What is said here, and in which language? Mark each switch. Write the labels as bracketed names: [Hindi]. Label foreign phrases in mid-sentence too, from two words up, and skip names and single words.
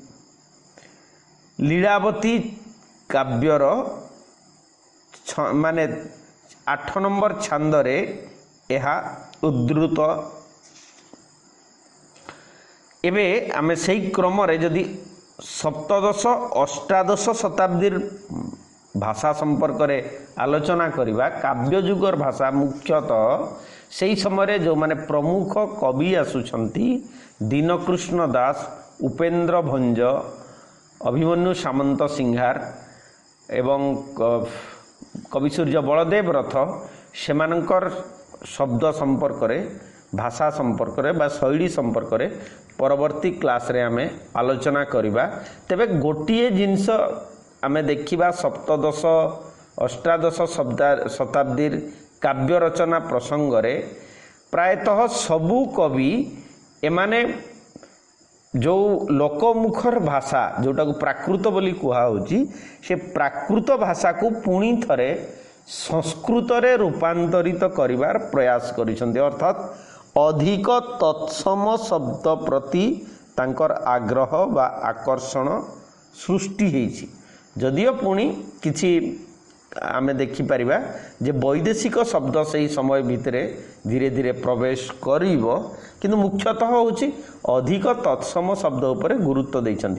[Odia] ଲୀଳାବତୀ କାବ୍ୟର ମାନେ 8 ନମ୍ବର ଛାନ୍ଦରେ ଯହ ଉଦ୍ଧୃତ। ଏବେ ଆମେ ସେହି କ୍ରମ ରେ ଯଦି ସପ୍ତଦଶ ଅଷ୍ଟାଦଶ ଶତାବ୍ଦୀର ଭାଷା ସମ୍ପର୍କ ରେ ଆଲୋଚନା କରିବା କାବ୍ୟ ଯୁଗର ଭାଷା ମୁଖ୍ୟତଃ ସେହି ସମୟ ଯୋ ମାନେ ପ୍ରମୁଖ କବି ଆସୁଛନ୍ତି ଦୀନକୃଷ୍ଣ ଦାସ ଉପେନ୍ଦ୍ର ଭଞ୍ଜ ଅଭିମନ୍ୟୁ ସାମନ୍ତ ସିଂହାର ଏବଂ କବି ସୂର୍ଯ୍ୟ ବଳଦେବ ରଥ ସେମାନଙ୍କର ଶବ୍ଦ ସମ୍ପର୍କ ରେ ଭାଷା ସମ୍ପର୍କ ରେ ବା ଶୈଳୀ ସମ୍ପର୍କ ରେ ପରବର୍ତ୍ତୀ କ୍ଲାସ ରେ ଆମେ ଆଲୋଚନା କରିବା। ତେବେ ଗୋଟିଏ ଜିନିଷ ଆମେ ଦେଖିବା ସପ୍ତଦଶ ଅଷ୍ଟାଦଶ ଶତାବ୍ଦୀର କାବ୍ୟ ରଚନା ପ୍ରସଙ୍ଗ ରେ ପ୍ରାୟତଃ ସବୁ କବି ଏମାନେ ଯୋ ଲୋକମୁଖର ଭାଷା ଯୋଉଟା କୁ ପ୍ରାକୃତ ବୋଲି କୁହା ହୋଇଛି ସେ ପ୍ରାକୃତ ଭାଷା କୁ ପୁଣି ଥରେ ସଂସ୍କୃତ ରେ ରୂପାନ୍ତରିତ କରିବାର ପ୍ରୟାସ କରିଛନ୍ତି। ଅର୍ଥାତ ଅଧିକ ତତ୍ସମ ଶବ୍ଦ ପ୍ରତି ତାଙ୍କର ଆଗ୍ରହ ବା ଆକର୍ଷଣ ସୃଷ୍ଟି ହେଇଛି। ଯଦିଓ ପୁଣି କିଛି ଆମେ ଦେଖି ପାରିବା ଯେ ବୈଦେଶିକ ଶବ୍ଦ ସେ ସମୟ ଭିତରେ ଧୀରେ ଧୀରେ ପ୍ରବେଶ କରିବ କିନ୍ତୁ ମୁଖ୍ୟତଃ ହେଉଛି ଅଧିକ ତତ୍ସମ ଶବ୍ଦ ଉପରେ ଗୁରୁତ୍ୱ ଦେଇଛନ୍ତି।